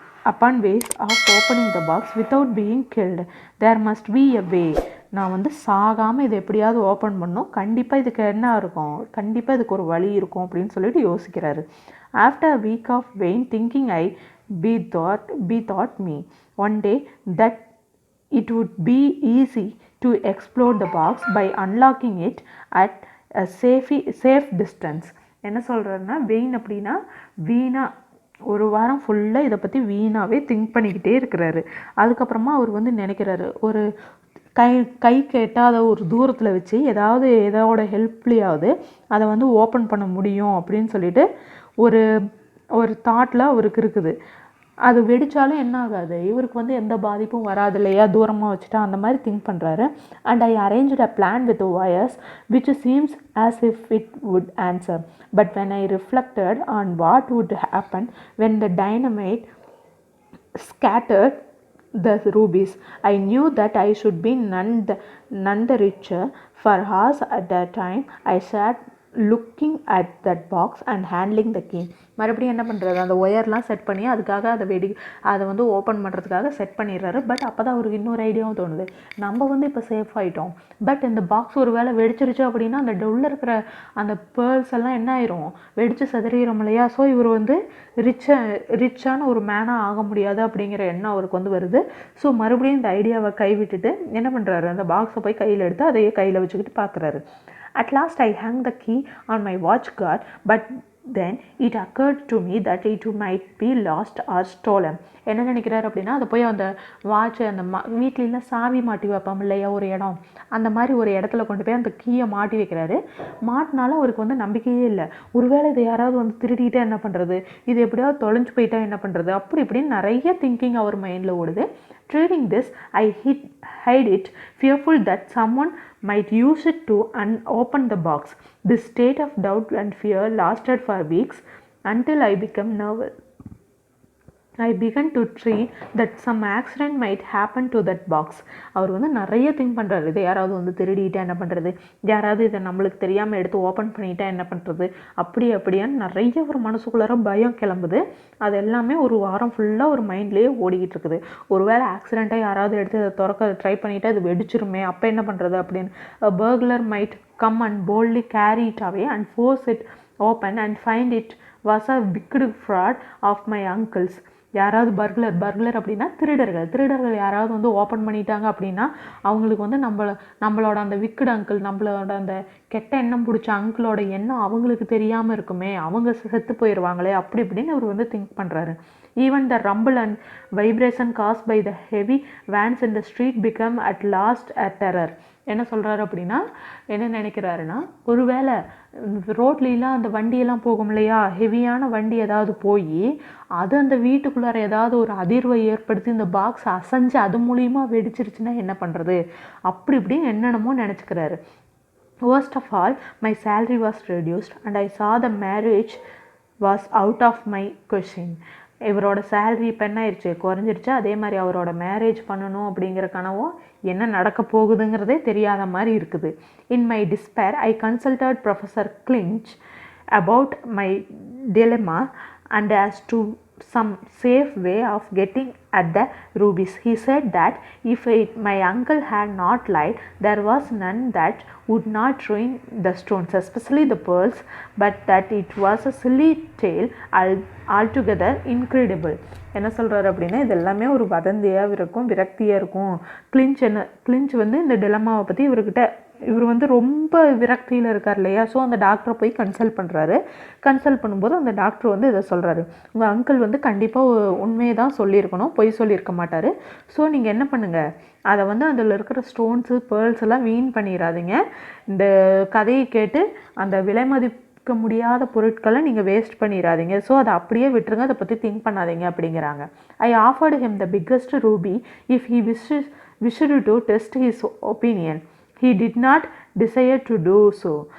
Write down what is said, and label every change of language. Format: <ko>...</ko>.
<en>upon ways of opening the box without being killed. There must be a way.</en> <ta>நான் வந்து சாகாமல் இதை எப்படியாவது ஓப்பன் பண்ணோம், கண்டிப்பாக இதுக்கு என்ன இருக்கும், கண்டிப்பாக இதுக்கு ஒரு வழி இருக்கும் அப்படின்னு சொல்லிட்டு யோசிக்கிறாரு.</ta> <en>After a week of vain thinking I bethought me one day that it would be easy to explore the box by unlocking it at a safe distance.</en> <ta>என்ன சொல்கிறேன்னா, வெயின் அப்படின்னா வீணா, ஒரு வாரம் ஃபுல்லாக இதை பற்றி வீணாகவே திங்க் பண்ணிக்கிட்டே இருக்கிறாரு. அதுக்கப்புறமா அவர் வந்து நினைக்கிறாரு, ஒரு கைக்கு எட்டாத ஒரு தூரத்தில் வச்சு எதோட ஹெல்ப்லேயாவது அதை வந்து ஓப்பன் பண்ண முடியும் அப்படின்னு சொல்லிட்டு ஒரு தாட்டில் அவருக்கு இருக்குது. அது வெடித்தாலும் என்ன ஆகாது, இவருக்கு வந்து எந்த பாதிப்பும் வராது இல்லையா, தூரமாக வச்சுட்டா, அந்த மாதிரி திங்க் பண்ணுறாரு.</ta> <en>And I arranged a plan with wires which seems as if it would answer. But when I reflected on what would happen when the dynamite scattered the rubies, I knew that I should be none the richer. For hours at that time I sat looking at that box and handling the key.</en> <ta>மறுபடியும் என்ன பண்ணுறது, அந்த ஒயர்லாம் set பண்ணி அதுக்காக அதை வந்து open பண்ணுறதுக்காக set பண்ணிடுறாரு. பட் அப்போ தான் அவருக்கு இன்னொரு ஐடியாவும் தோணுது, நம்ம வந்து இப்போ சேஃப் ஆகிட்டோம், பட் இந்த பாக்ஸ் ஒரு வேளை வெடிச்சிருச்சு அப்படின்னா அந்த உள்ளே இருக்கிற அந்த பேர்ல்ஸ் எல்லாம் என்ன ஆயிரும், வெடித்து சதறிடும் இல்லையா. ஸோ இவர் வந்து ரிச்சான ஒரு மேனாக ஆக முடியாது அப்படிங்கிற எண்ணம் அவருக்கு வந்து வருது. ஸோ மறுபடியும் இந்த ஐடியாவை கைவிட்டுட்டு என்ன பண்ணுறாரு, அந்த பாக்ஸை போய் கையில் எடுத்து அதையே கையில் வச்சுக்கிட்டு பார்க்குறாரு.</ta> <en>At last I hung the key on my watch guard, but then it occurred to me that it might be lost or stolen.</en> <ta>என்ன நினைக்கிறாரு அப்படின்னா, அதை போய் அந்த வாட்சை அந்த வீட்டிலலாம் சாவி மாட்டி வைப்போம் இல்லையா ஒரு இடம், அந்த மாதிரி ஒரு இடத்துல கொண்டு போய் அந்த கீயை மாட்டி வைக்கிறாரு. மாட்டினாலும் அவருக்கு வந்து நம்பிக்கையே இல்லை, ஒருவேளை இதை யாராவது வந்து திருடிக்கிட்டே என்ன பண்ணுறது, இது எப்படியாவது தொலைஞ்சு போயிட்டா என்ன பண்ணுறது, அப்படி இப்படின்னு நிறைய திங்கிங் அவர் மைண்டில் ஓடுது.</ta> <en>Treating this, I hid it, fearful that someone might use it to open the box. This state of doubt and fear lasted for weeks until I became nervous. I began to treat that some accident might happen to that box.</en> <ta>அவர் வந்து நிறைய think பண்ணுறாரு, இதை யாராவது வந்து திருடிட்டா என்ன பண்ணுறது, யாராவது இதை நம்மளுக்கு தெரியாமல் எடுத்து ஓப்பன் பண்ணிட்டா என்ன பண்ணுறது, அப்படியான்னு நிறைய ஒரு மனசுக்குள்ளார பயம் கிளம்புது. அது எல்லாமே ஒரு வாரம் ஃபுல்லாக ஒரு மைண்ட்லேயே ஓடிக்கிட்டு இருக்குது. ஒருவேளை ஆக்சிடெண்ட்டாக யாராவது எடுத்து அதை திறக்க ட்ரை பண்ணிவிட்டு அது வெடிச்சிருமே, அப்போ என்ன பண்ணுறது அப்படின்னு.</ta> <en>burglar might come and boldly carry it away and force it open and find it was a wicked fraud of my uncle's.</en> <ta>யாராவது பர்குலர் அப்படின்னா திருடர்கள் யாராவது வந்து ஓப்பன் பண்ணிட்டாங்க அப்படின்னா அவங்களுக்கு வந்து நம்மளோட அந்த விக்கட் அங்கிள், நம்மளோட அந்த கெட்ட எண்ணம் பிடிச்ச அங்கிளோட எண்ணம் அவங்களுக்கு தெரியாமல் இருக்குமே, அவங்க செத்து போயிடுவாங்களே, அப்படி இப்படின்னு அவர் வந்து திங்க் பண்ணுறாரு.</ta> <en>Even the rumble and vibration caused by the heavy vans in the street became at last a terror.</en> <ta>என்ன சொல்கிறாரு அப்படின்னா, என்ன நினைக்கிறாருன்னா, ஒருவேளை ரோட்லாம் அந்த வண்டியெல்லாம் போகும் இல்லையா, ஹெவியான வண்டி ஏதாவது போய் அது அந்த வீட்டுக்குள்ளார ஏதாவது ஒரு அதிர்வை ஏற்படுத்தி இந்த பாக்ஸ் அசைஞ்சு அது மூலியமாக வெடிச்சிருச்சுன்னா என்ன பண்ணுறது, அப்படி இப்படின்னு என்னென்னமோ நினச்சிக்கிறாரு.</ta> <en>Worst of all, my salary was reduced and I saw the marriage was out of my question.</en> <ta>இவரோட சேலரி இப்போ என்ன ஆயிடுச்சு, குறைஞ்சிருச்சு. அதே மாதிரி அவரோட மேரேஜ் பண்ணணும் அப்படிங்கிற கனவும் என்ன நடக்க போகுதுங்கிறதே தெரியாத மாதிரி இருக்குது.</ta> <en>In my despair I consulted professor Clinch about my dilemma and as to some safe way of getting at the rubies. He said that if my uncle had not lied, there was none that would not ruin the stones, especially the pearls, but that it was a silly tale altogether incredible.</en> <ta>என்ன சொல்கிறாரு அப்படின்னா, இது எல்லாமே ஒரு வதந்தியாக இருக்கும், விரக்தியாக இருக்கும். Clinch வந்து இந்த டிலமாவை பற்றி இவர் வந்து ரொம்ப விரக்தியில் இருக்கார் இல்லையா. ஸோ அந்த டாக்டரை போய் கன்சல்ட் பண்ணுறாரு. கன்சல்ட் பண்ணும்போது அந்த டாக்டர் வந்து இதை சொல்கிறாரு, உங்கள் அங்கிள் வந்து கண்டிப்பாக உண்மையை தான் சொல்லியிருக்கணும், பொய் சொல்லியிருக்க மாட்டார். ஸோ நீங்கள் என்ன பண்ணுங்கள், அதை வந்து அதில் இருக்கிற ஸ்டோன்ஸு பேர்ல்ஸ் எல்லாம் வீண் பண்ணிடாதீங்க. இந்த கதையை கேட்டு அந்த விலை மதிக்க முடியாத பொருட்களை நீங்கள் வேஸ்ட் பண்ணிடாதீங்க. ஸோ அதை அப்படியே விட்டுருங்க, அதை பற்றி திங்க் பண்ணாதீங்க அப்படிங்கிறாங்க.</ta> <en>I offered him the biggest ruby if he wished to test his opinion. He did not desire to do so.</en>